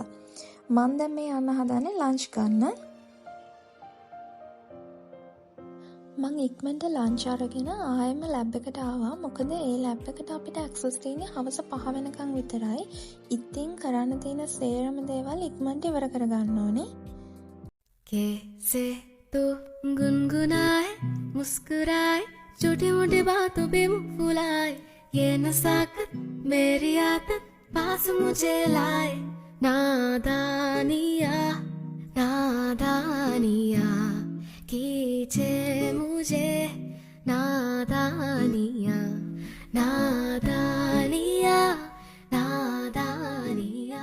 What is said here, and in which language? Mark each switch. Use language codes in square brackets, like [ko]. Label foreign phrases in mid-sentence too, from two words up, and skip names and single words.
[si] මම දැන් මේ යන්න හදන්නේ ලන්ච් ගන්න. මං ඉක්මනට ලන්ච් අරගෙන ආයෙම ලැබ් එකට ආවා. මොකද ඒ ලැබ් එකට අපිට ඇක්සස් තියෙන්නේ හවස 5 වෙනකන් විතරයි. ඉතින් කරන්න තියෙන සේරම දේවල් ඉක්මනට ඉවර කරගන්න ඕනේ. [hi] कैसे तो गुनगुनाए मुस्कुराए छोटी मोटी बातों पे मुंह फुलाए ये नसाकत मेरी आदत पास मुझे लाए नादानिया नादानिया कीजे मुझे नादानिया नादानिया नादानिया.